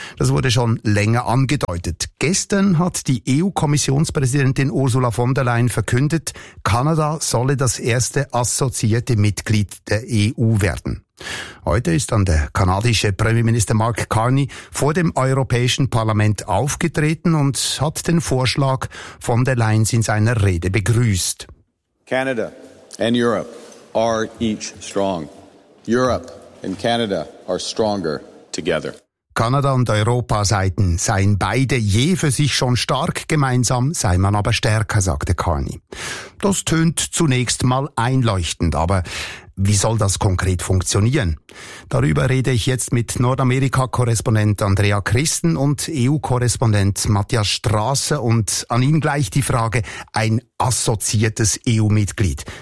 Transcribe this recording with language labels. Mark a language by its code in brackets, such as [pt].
[de] Das wurde schon länger angedeutet. Gestern hat die EU-Kommissionspräsidentin Ursula von der Leyen verkündet, Kanada solle das erste assoziierte Mitglied der EU werden. Heute ist dann der kanadische Premierminister Mark Carney vor dem Europäischen Parlament aufgetreten und hat den Vorschlag von der Leyen in seiner Rede begrüßt. [en] Canada and Europe are each strong. Europe and Canada are stronger together. [de] Kanada und Europa seien beide je für sich schon stark, gemeinsam sei man aber stärker, sagte Carney. Das tönt zunächst mal einleuchtend, aber wie soll das konkret funktionieren? Darüber rede ich jetzt mit Nordamerika-Korrespondent Andrea Christen und EU-Korrespondent Matthias Strasser und an ihn gleich die Frage, ein assoziiertes EU-Mitglied.